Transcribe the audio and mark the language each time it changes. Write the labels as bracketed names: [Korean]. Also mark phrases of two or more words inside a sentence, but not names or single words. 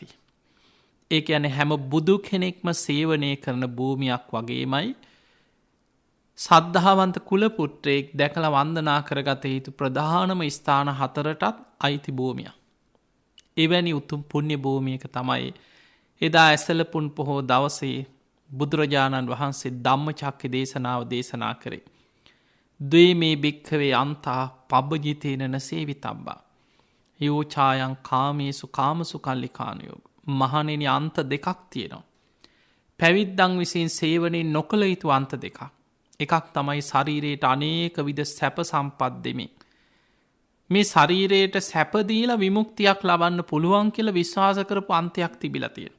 [Sinhala] ඒ කියන්නේ හැම බුදු කෙනෙක්ම සේවනය කරන භූමියක් වගේමයි සද්ධාවන්ත කුලපුත්‍රයෙක් දැකලා වන්දනා කරගත යුතු ප්‍රධානම ස්ථාන 4ටත් අයිති භූමියක්. එවැනි උතුම් පුණ්‍ය භූමියක තමයි එදා ඇසලපුන් පොහෝ දවසේ බුදුරජාණන් වහන්සේ ධම්මචක්ක දේශනාව දේශනා කරේ. [Pali] ද්වේමේ භික්ඛවේ අන්තා පබ්බජිතේන සේවිතබ්බා. යෝචායන් කාමේසු කාමසු කල්ලිකානයෝග. [Sinhala] මහණෙනි අන්ත දෙකක් තියෙනවා. පැවිද්දන් විසින් සේවනයේ නොකළ යුතු අන්ත දෙකක්. එකක් තමයි ශරීරයට අනේක විද සැප සම්පත් දෙමින්. මේ ශරීරයට සැපදීලා විමුක්තියක් ලබන්න පුළුවන් කියලා විශ්වාස කරපු අන්තයක් තිබිලා තියෙනවා.